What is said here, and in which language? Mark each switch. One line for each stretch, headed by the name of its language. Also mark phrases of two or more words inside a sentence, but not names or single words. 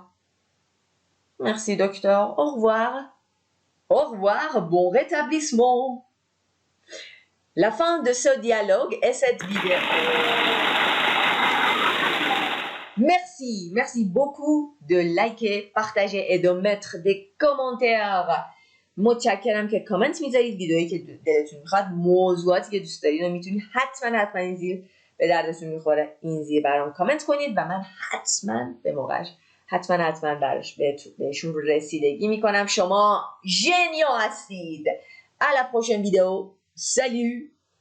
French: Merci docteur, au revoir. Au revoir, bon rétablissement. La fin de ce dialogue est cette vidéo. Merci beaucoup de liker, partager et de mettre des commentaires.
Persian: متشکرم که کامنت میذارید. ویدئویی که دلتون میخواد، موضوعاتی که دوست دارید رو میتونید حتما این زیر به دردتون میخوره این زیر برام کامنت کنید و من حتما به موقعش حتما بهشون رسیدگی میکنم. شما ژنیا هستید.
French: À la prochaine vidéo. Salut!